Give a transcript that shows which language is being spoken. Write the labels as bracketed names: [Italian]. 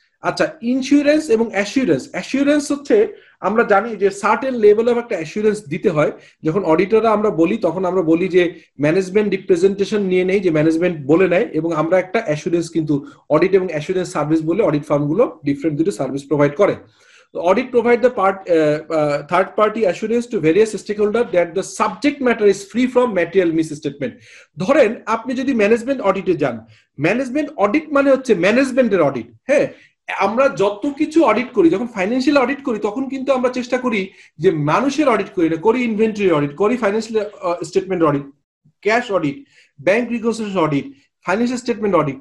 [Bangla] আচ্ছা, ইন্স্যুরেন্স এবং অ্যাসুরেন্স হচ্ছে, আমরা জানি যে সার্টেন লেভেল অফ একটা অ্যাসুরেন্স দিতে হয়। যখন অডিটররা আমরা বলি, তখন আমরা বলি যে ম্যানেজমেন্ট রিপ্রেজেন্টেশন নিয়ে নেই, যে ম্যানেজমেন্ট বলে নেয়, এবং আমরা একটা অ্যাসুরেন্স কিন্তু অডিট এবং অ্যাসুরেন্স সার্ভিস বলে অডিট ফার্মগুলো ডিফারেন্ট দুটো সার্ভিস প্রোভাইড করে। [English] Audit provide the third party assurance to various stakeholders that the subject matter is free from material misstatement. [Bangla] ধরেন আপনি যদি ম্যানেজমেন্ট অডিটে যান, ম্যানেজমেন্ট অডিট মানে হচ্ছে ম্যানেজমেন্টের অডিট। হ্যাঁ, আমরা যত কিছু অডিট করি, যখন ফাইন্যান্সিয়াল অডিট করি, তখন কিন্তু আমরা চেষ্টা করি যে মানুষের অডিট করি না, করি ইনভেন্টরি অডিট, করি financial statement audit, cash audit, bank reconciliation audit, financial statement audit.